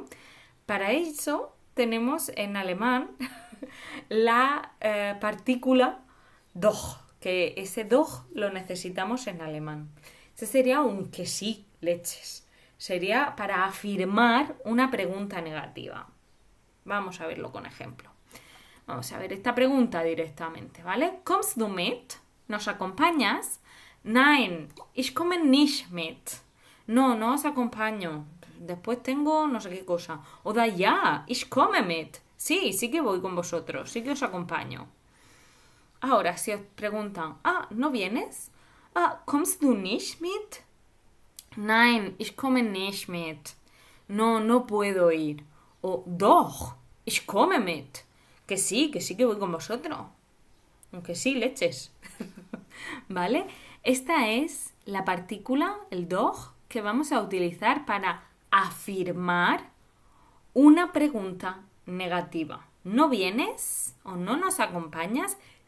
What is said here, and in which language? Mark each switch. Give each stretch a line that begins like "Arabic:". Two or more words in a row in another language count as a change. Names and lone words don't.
Spanish: Para eso tenemos en alemán la partícula doch, que ese doch lo necesitamos en alemán. Ese sería un que sí, leches. Sería para afirmar una pregunta negativa. Vamos a verlo con ejemplo. Vamos a ver esta pregunta directamente, ¿vale?
German: ¿Kommst du mit?
Spanish: ¿Nos acompañas?
German: Nein, ich komme nicht mit.
Spanish: No, no os acompaño. Después tengo no sé qué cosa.
German: Oder ja, ich komme mit.
Spanish: Sí, sí que voy con vosotros. Sí que os acompaño. Ahora, si os preguntan, ¿no vienes?
German: ¿Kommst du nicht mit? Nein, ich komme nicht mit.
Spanish: No, no puedo ir. O
German: doch, ich komme mit.
Spanish: Que sí que voy con vosotros. Aunque sí, leches. ¿Vale? Esta es la partícula, el doch, que vamos a utilizar para afirmar una pregunta negativa. ¿No vienes o no nos acompañas?